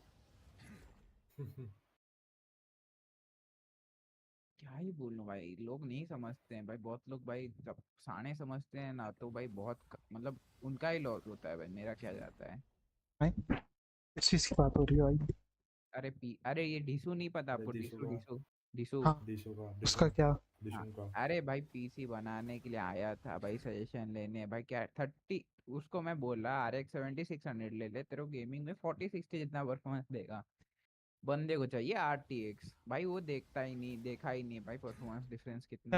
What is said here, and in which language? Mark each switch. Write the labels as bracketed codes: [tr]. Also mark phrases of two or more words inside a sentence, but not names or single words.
[hi] क्या ही बोलूं भाई, लोग नहीं समझते हैं भाई, बहुत लोग भाई जब साने समझते हैं ना तो भाई बहुत मतलब उनका ही लॉस होता है भाई, मेरा क्या जाता है। भाई इस चीज की बात हो रही है भाई। अरे ये ढिसू नहीं पता अरे आपको? दिशु ढिसू का। ढिसू ढिसू। हाँ दिशु का उसका क्या? हाँ। दिशु का। अरे भाई पीसी बनाने के लिए आया था भाई, सजेशन लेने भाई। क्या 30 उसको मैं बोल रहा RX 7600 ले ले, तेरे को गेमिंग में 4060 जितना परफॉर्मेंस देगा। बंदे को चाहिए RTX भाई, वो देखता ही नहीं, देखा ही नहीं भाई [en] performance difference [hi] कितना